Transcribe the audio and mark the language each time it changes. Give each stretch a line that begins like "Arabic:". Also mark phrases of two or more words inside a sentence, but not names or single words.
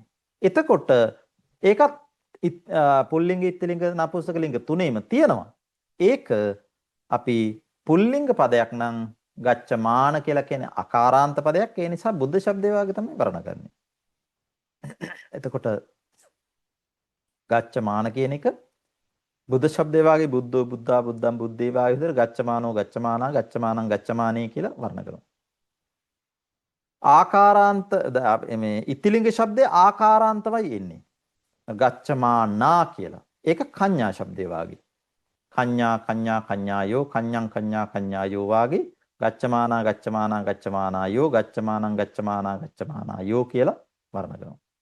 Sinhala: එතකොට ඒකත් පුල්ලිංග ඉත්තිලිංග නපුංසක ලිංග තුනේම තියෙනවා. ඒක අපි පුල්ලිංග පදයක් නම් ගච්ඡමාන කියලා කියන්නේ අකාරාන්ත පදයක්. ඒ නිසා බුද්ධ ශබ්දේ වාගේ තමයි වර්ණ කරන්නේ. එතකොට ගච්ඡමාන කියන එක බුද්ධ ශබ්දේ වාගේ
Pali: බුද්ධෝ බුද්ධා බුද්ධං බුද්ධේ
Sinhala: වාගේ විතර
Pali: ගච්ඡමානෝ ගච්ඡමානා ගච්ඡමානං ගච්ඡමානේ
Sinhala: කියලා වර්ණ කරනවා. ආකාරාන්ත මේ ඉත්තිලිංග ශබ්දේ ආකාරාන්තවයි එන්නේ. ගච්ඡමානා කියලා. ඒක කඤ්ඤා ශබ්දේ වාගේ.
Pali: කඤ්ඤා කඤ්ඤා කඤ්ඤායෝ කඤ්ඤං කඤ්ඤා කඤ්ඤායෝ වාගේ ගච්ඡමානා ගච්ඡමානා ගච්ඡමානායෝ ගච්ඡමානං ගච්ඡමානා ගච්ඡමානායෝ
Sinhala: කියලා වර්ණ කරනවා.